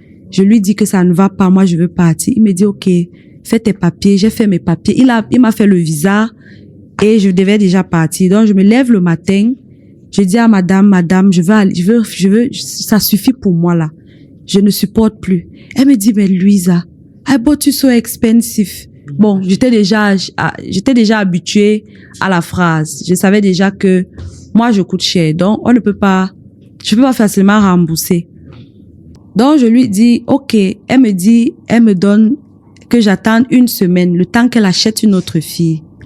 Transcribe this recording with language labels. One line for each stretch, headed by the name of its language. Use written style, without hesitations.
French: Je lui dis que ça ne va pas, moi je veux partir. Il me dit ok, fais tes papiers. J'ai fait mes papiers. Il m'a fait le visa et je devais déjà partir. Donc je me lève le matin. Je dis à madame, je veux, ça suffit pour moi là. Je ne supporte plus. Elle me dit, mais
English: Louisa, I bought you so expensive.
French: Bon, j'étais déjà habituée à la phrase. Je savais déjà que moi je coûte cher. Donc, je peux pas facilement rembourser. Donc, je lui dis, ok. Elle me donne que j'attende 1 semaine, le temps qu'elle achète une autre fille.